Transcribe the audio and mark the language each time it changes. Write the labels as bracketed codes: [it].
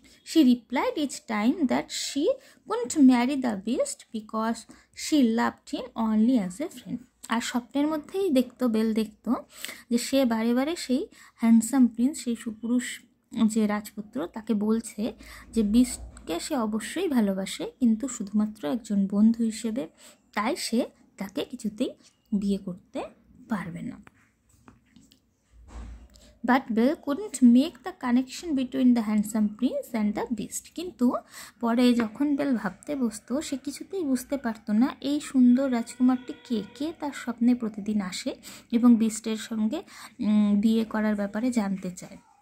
[en] She replied each time that she couldn't marry the beast because she loved him only as a friend. [bn] আর স্বপ্নের মধ্যেই bell দেখতো যে সে বারে বারে সেই [en] handsome prince, [bn] সেই সুপুরুষ যে রাজপুত্র, তাকে বলছে যে বিস্টকে সে অবশ্যই ভালোবাসে কিন্তু শুধুমাত্র একজন বন্ধু হিসেবে, তাই সে তাকে কিছুতেই বিয়ে করতে পারবে না। [en] But Belle couldn't make the connection between the handsome prince and the beast. [bn] কিন্তু পরে যখন বেল ভাবতে বসতো সে কিছুতেই বুঝতে পারতো না এই সুন্দর রাজকুমারটি কে তার স্বপ্নে প্রতিদিন আসে এবং বিস্টের সঙ্গে বিয়ে করার ব্যাপারে জানতে চায়।